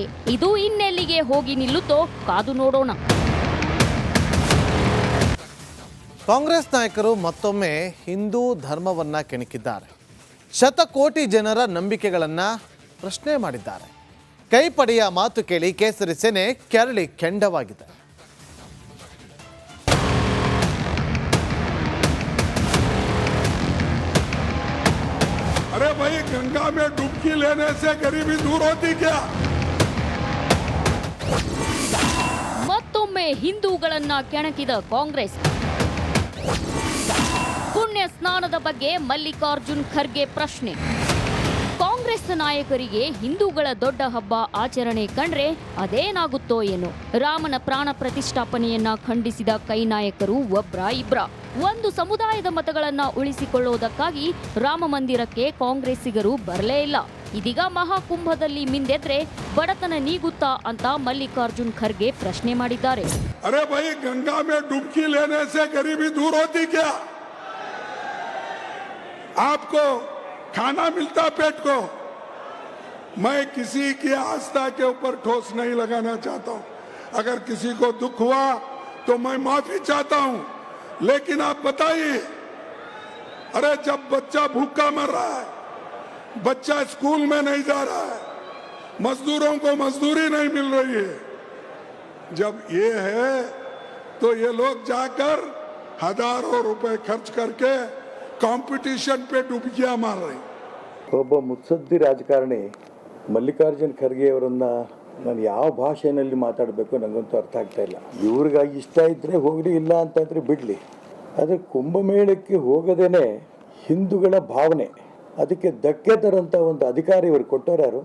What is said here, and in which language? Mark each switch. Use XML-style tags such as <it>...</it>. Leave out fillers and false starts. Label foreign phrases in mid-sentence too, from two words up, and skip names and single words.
<kn>ಇದು ಇನ್ನೆಲ್ಲಿಗೆ ಹೋಗಿ ನಿಲ್ಲುತ್ತೋ ಕಾದು ನೋಡೋಣ. ಕಾಂಗ್ರೆಸ್ ನಾಯಕರು ಮತ್ತೊಮ್ಮೆ ಹಿಂದೂ ಧರ್ಮವನ್ನ ಕೆಣಕಿದ್ದಾರೆ. ಶತಕೋಟಿ ಜನರ ನಂಬಿಕೆಗಳನ್ನು ಪ್ರಶ್ನೆ ಮಾಡಿದ್ದಾರೆ. ಕೈಪಡೆಯ ಮಾತು ಕೇಳಿ ಕೇಸರಿ ಸೇನೆ ಕೆರಳಿ ಕೆಂಡವಾಗಿದೆ.</kn> <hi>अरे भाई, गंगा में डुबकी लेने से गरीबी दूर होती क्या?</hi> <kn>ಮತ್ತೊಮ್ಮೆ ಹಿಂದೂಗಳನ್ನ ಕೆಣಕಿದ ಕಾಂಗ್ರೆಸ್. ಪುಣ್ಯ ಸ್ನಾನದ ಬಗ್ಗೆ ಮಲ್ಲಿಕಾರ್ಜುನ್ ಖರ್ಗೆ ಪ್ರಶ್ನೆ. ಕಾಂಗ್ರೆಸ್ ನಾಯಕರಿಗೆ ಹಿಂದೂಗಳ ದೊಡ್ಡ ಹಬ್ಬ ಆಚರಣೆ ಕಂಡ್ರೆ ಅದೇನಾಗುತ್ತೋ ಏನೋ. ರಾಮನ ಪ್ರಾಣ ಪ್ರತಿಷ್ಠಾಪನೆಯನ್ನ ಖಂಡಿಸಿದ ಕೈ ನಾಯಕರು ಒಬ್ರ ಇಬ್ರ. ಒಂದು ಸಮುದಾಯದ ಮತಗಳನ್ನ ಉಳಿಸಿಕೊಳ್ಳುವುದಕ್ಕಾಗಿ ರಾಮ ಮಂದಿರಕ್ಕೆ ಕಾಂಗ್ರೆಸ್ಸಿಗರು ಬರಲೇ ಇಲ್ಲ. ಇದೀಗ ಮಹಾಕುಂಭದಲ್ಲಿ ಮಿಂದೆದ್ರೆ ಬಡತನ ನೀಗುತ್ತಾ ಅಂತ ಮಲ್ಲಿಕಾರ್ಜುನ್ ಖರ್ಗೆ ಪ್ರಶ್ನೆ ಮಾಡಿದ್ದಾರೆ.</kn> <hi>अरे भाई, गंगा में डुबकी लेने से गरीबी दूर होती क्या? आपको खाना मिलता पेट को? मैं किसी की आस्था के ऊपर ठोस नहीं लगाना चाहता हूं. अगर किसी को दुख हुआ तो मैं माफी चाहता हूं, लेकिन आप बताइए, अरे जब बच्चा भूखा मर रहा है, बच्चा स्कूल में नहीं जा रहा है, मजदूरों को मजदूरी नहीं मिल रही है, जब ये है तो ये लोग जाकर हजारों रुपए खर्च करके कंपटीशन पे डुबकियां मार रहे हैं.</hi> <kn>ಒಬ್ಬ ಮುತ್ಸದ್ದಿ ರಾಜಕಾರಣಿ ಮಲ್ಲಿಕಾರ್ಜುನ್ ಖರ್ಗೆ ಅವರನ್ನ ನಾನು ಯಾವ ಭಾಷೆಯಲ್ಲಿ ಮಾತಾಡಬೇಕು ನನಗಂತೂ ಅರ್ಥ ಆಗ್ತಾ ಇಲ್ಲ. ಇವ್ರಿಗಾಗಿ ಇಷ್ಟ ಇದ್ದರೆ ಹೋಗಲಿ, ಇಲ್ಲ ಅಂತಂದರೆ ಬಿಡಲಿ. ಆದರೆ ಕುಂಭಮೇಳಕ್ಕೆ ಹೋಗದೇನೆ ಹಿಂದೂಗಳ ಭಾವನೆ, ಅದಕ್ಕೆ ಧಕ್ಕೆ ತರಂಥ ಒಂದು ಅಧಿಕಾರ ಇವರು ಕೊಟ್ಟವ್ರು ಯಾರು?</kn>